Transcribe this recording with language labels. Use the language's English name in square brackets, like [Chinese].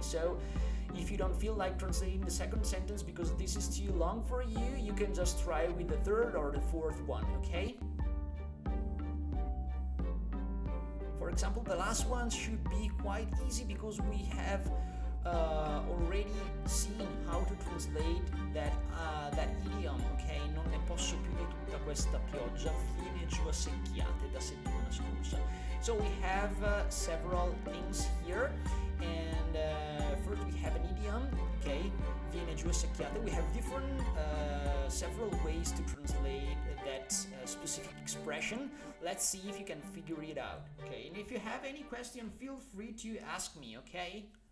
[English] So if you don't feel like translating the second sentence because this is too long for you, you can just try with the third or the fourth one, okay? For example, the last one should be quite easy because we have already seen how to translate that idiom, ok? [Italian] Non ne posso più di tutta questa pioggia, viene giù a secchiate da settimana scorsa. [English] So we have several things here, and first we have an idiom, okay? [Italian] Viene giù a secchiate. [English] We have different, several ways to translate that specific expression. Let's see if you can figure it out, okay? And if you have any question, feel free to ask me, okay?